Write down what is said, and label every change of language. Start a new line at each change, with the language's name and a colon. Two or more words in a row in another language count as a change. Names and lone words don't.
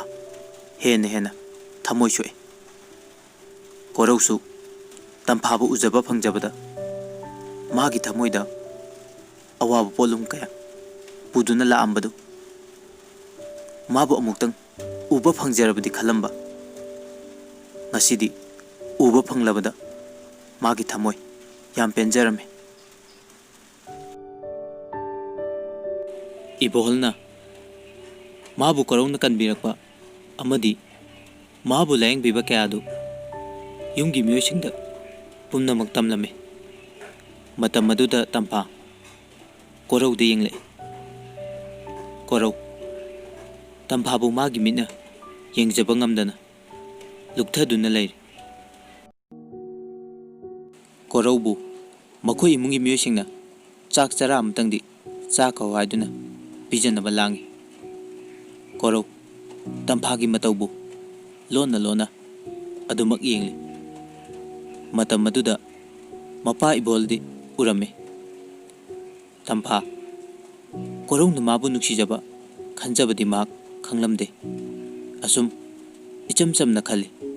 Manipuri: হেনা হেনা থমোয় সোএ কোরৌসু তংফাবু উজবা ফংজবদা মাগী থমোয়দা অৱাব পোলুম কয়া পুদুনা লাঅংবদু মাবু অমুক্তং উবা ফংজরবদি খলংবা ngasidi uba phanglabada magi thamoi yam penjarame iboholna mabu korona kanbirakpa amadi mabu layang biba kayadu yumgi myoisingda pumnamak tamlame matam maduda tampa korau de yengle korau tampa bu magi mina yengjaba ngamdana lukthaduna leir korau bu makhoi imungi myoisingna chak chara amtangdi chak hawaiduna pijanaba langi korau tampagi mataubu lona lona adumak yengli matam maduda mapa iboldi urame tampa korau na mabu nuksijaba khanjabadi mak khanglamde asum icham chamna khali